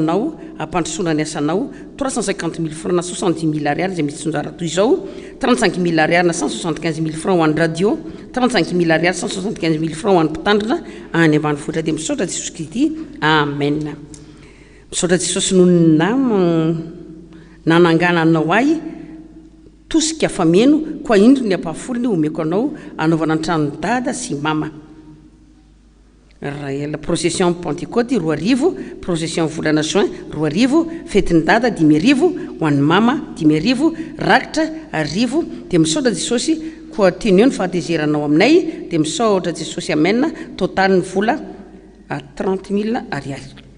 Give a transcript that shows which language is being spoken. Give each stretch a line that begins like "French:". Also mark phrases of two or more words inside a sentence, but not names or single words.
Malagasy: anao ampandrosoana ny asanao 350 000 francs na 70 000 ariary izay misy tsonjara toy izao 35 000 ariary na 175 000 francs ho an'ny radio 35 000 ariary 175 000 francs ho an'ny mpitandrina any ambany vohitra dia misaotra Jesosy Kristy amen misaotra Jesosy noho nanangana anao ay tosika fameno koa indro ny ampahafolony omeko anao anaovana ny tranony dada sy mama
French: la procession Pentecôte
Malagasy: 2 arivo procession volana juin 2 arivo fetiny dada 10 arivo ho an'ny mama 10 arivo rakitra arivo dia misaotra Jesosy koa teny eo ny fahatezeranao aminay dia misaotra Jesosy amen total ny vola 30 000 ariary